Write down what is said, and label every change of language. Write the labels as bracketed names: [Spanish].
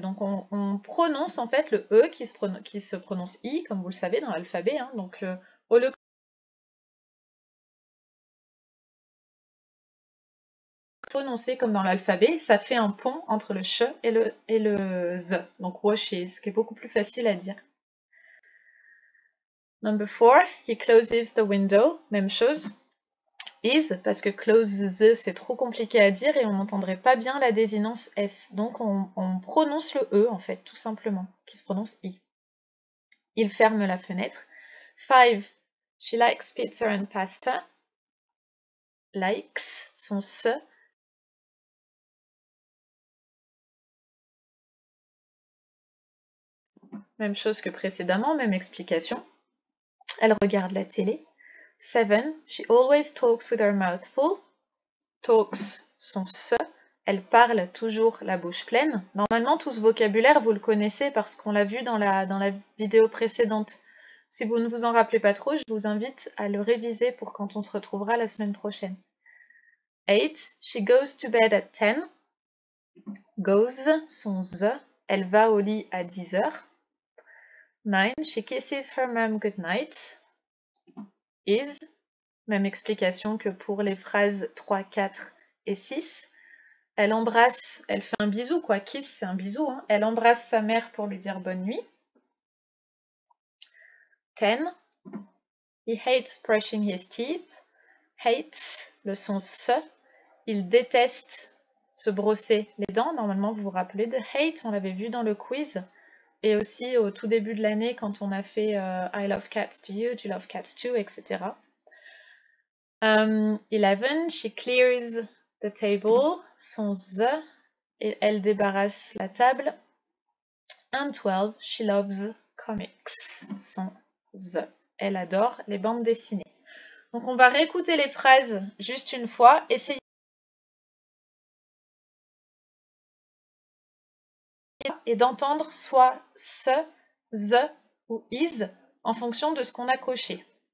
[French] Donc, on prononce en fait le e qui se prononce i, comme vous le savez dans l'alphabet. Hein. Donc, au lieu prononcer comme dans l'alphabet, ça fait un pont entre le ch et le z. Donc washes, qui est beaucoup plus facile à dire. [English] Number 4, he closes the window. [French] Même chose. Is, parce que closes, c'est trop compliqué à dire et on n'entendrait pas bien la désinence S. Donc on prononce le E, en fait, tout simplement, qui se prononce I. Il ferme la fenêtre. [English] 5, she likes pizza and pasta. [French] Likes, son se. Même chose que précédemment, même explication. Elle regarde la télé. [English] 7, she always talks with her mouth full. [French] Talks, son se. Elle parle toujours la bouche pleine. Normalement, tout ce vocabulaire, vous le connaissez parce qu'on l'a vu dans la vidéo précédente. Si vous ne vous en rappelez pas trop, je vous invite à le réviser pour quand on se retrouvera la semaine prochaine. [English] 8, she goes to bed at 10. Goes, [French] son ze. Elle va au lit à 10 heures. [English] 9, she kisses her mom goodnight. [French] Is, même explication que pour les phrases 3, 4 et 6. Elle embrasse, elle fait un bisou quoi, kiss c'est un bisou, hein. Elle embrasse sa mère pour lui dire bonne nuit. [English] 10. He hates brushing his teeth. [French] Hates, le son se. Il déteste se brosser les dents. Normalement, vous vous rappelez de hate, on l'avait vu dans le quiz. Et aussi au tout début de l'année quand on a fait [English] I love cats to you, do you love cats too, [French] etc. 11. [English] She clears the table, son the. [French] Et elle débarrasse la table. [English] And 12, she loves comics, son the. [French] Elle adore les bandes dessinées. Donc on va réécouter les phrases juste une fois, essayer et d'entendre soit ce, the ou is en fonction de ce qu'on a coché.